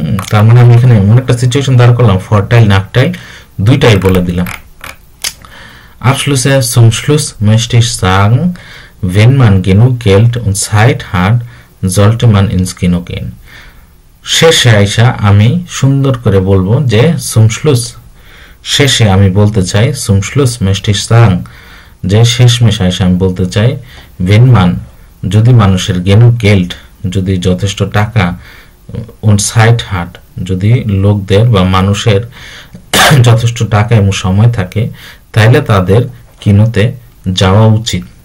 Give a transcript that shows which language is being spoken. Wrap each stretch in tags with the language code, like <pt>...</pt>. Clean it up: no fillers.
<bn>তার মানে আমি এখানে এমন একটা সিচুয়েশন দাঁড় করলাম, ফরটাইল নাকটাইল দুইটাই বলে দিলাম।</bn> <de>Abschlüsse zum Schluss möchte ich sagen, wenn man genug Geld und Zeit hat, sollte man ins Kino gehen.</de> <bn>শেষে আইসা আমি সুন্দর করে বলবো যে</bn> <de>zum Schluss,</de> <bn>শেষে আমি বলতে চাই</bn> <de>zum Schluss möchte ich sagen,</de> <bn>যে শেষমেশ আইসা আমি বলতে চাই</bn> <de>wenn man,</de> <bn>যদি মানুষের</bn> <de>genug Geld,</de> <bn>যদি যথেষ্ট টাকা,</bn> <de>und Zeit hat,</de> <bn>যদি লোকদের বা মানুষের যথেষ্ট টাকা এবং সময় থাকে, তাহলে তাদের কিনোতে যাওয়া উচিত।</bn>